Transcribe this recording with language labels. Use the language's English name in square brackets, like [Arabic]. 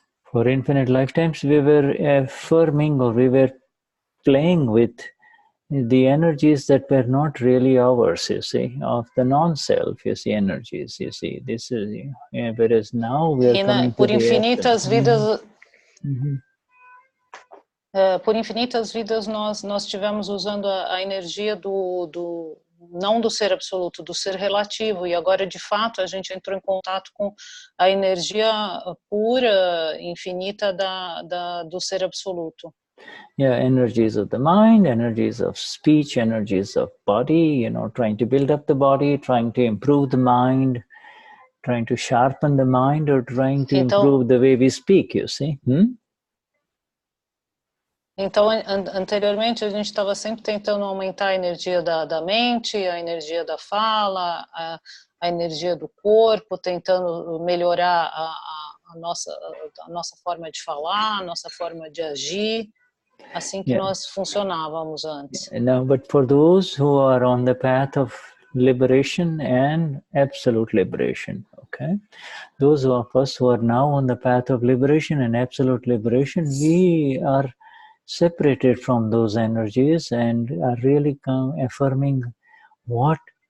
[English] For infinite lifetimes, we were affirming or we were playing with the energies that were not really ours, you see, of the non-self, you see, energies, you see. This is, whereas now we are coming [Portuguese] por [English] to [Portuguese] infinitas vidas, por infinitas vidas nós tivemos usando a energia não do ser absoluto, do ser relativo, e agora de fato a gente entrou em contato com a energia pura, infinita do ser absoluto. [English] Yeah, energies of the mind, energies of speech, energies of body, trying to build up the body, trying to improve the mind, trying to sharpen the mind, or trying to improve the way we speak, you see. [Portuguese] Então, anteriormente, a gente estava sempre tentando aumentar a energia da mente, a energia da fala, a energia do corpo, tentando melhorar a nossa forma de falar, a nossa forma de agir. Assim que nós funcionávamos antes. [English] No, but for those who are on the path of liberation and absolute liberation, okay? Those of us who are now on the path of liberation and absolute liberation, we are separated from those energies and are really affirming what